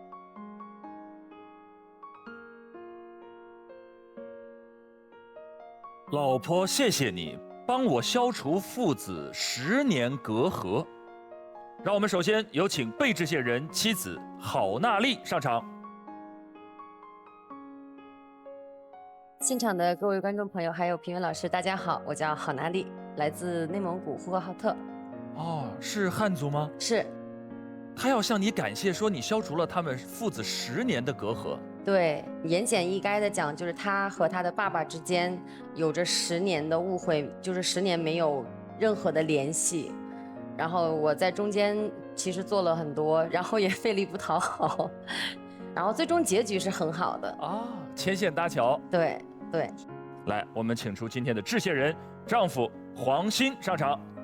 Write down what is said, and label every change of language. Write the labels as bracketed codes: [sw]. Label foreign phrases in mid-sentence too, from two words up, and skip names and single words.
[zh] 老婆，謝謝你，幫我消除父子10年隔閡。讓我們首先有請被致謝人妻子郝娜麗上場。現場的各位觀眾朋友，還有評委老師，大家好，我叫郝娜麗，來自內蒙古呼和浩特。哦，是漢族嗎？是。他要向你感謝，說你消除了他們父子10年的隔閡。对，言简意賅的講，就是他和他的爸爸之間有着10年的誤會，就是10年沒有任何的聯繫。然後我在中間其實做了很多，然後也費力不討好，然後最終結局是很好的啊，牽線搭橋。對對。來，我們請出今天的致謝人，丈夫黃鑫上場。